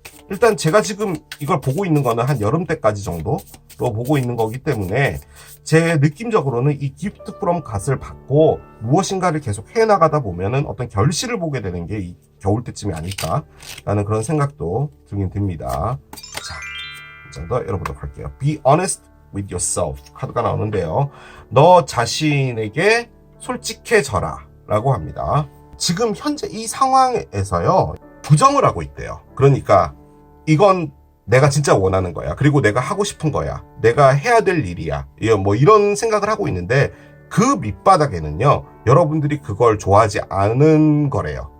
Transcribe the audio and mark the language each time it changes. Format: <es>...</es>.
<ko>일단 제가 지금 이걸 보고 있는 거는 한 여름 때까지 정도로 보고 있는 거기 때문에 제 느낌적으로는 이 기프트 프롬 갓을 받고 무엇인가를 계속 해나가다 보면은 어떤 결실을 보게 되는 게 이 겨울 때쯤이 아닐까라는 그런 생각도 들긴 듭니다. 자, 한 장 더 열어보도록 할게요.</ko> <en>Be honest with yourself</en> <ko>카드가 나오는데요. 너 자신에게 솔직해져라 라고 합니다. 지금 현재 이 상황에서요, 부정을 하고 있대요. 그러니까 이건 내가 진짜 원하는 거야, 그리고 내가 하고 싶은 거야, 내가 해야 될 일이야, 뭐 이런 생각을 하고 있는데, 그 밑바닥에는요 여러분들이 그걸 좋아하지 않은 거래요.</ko>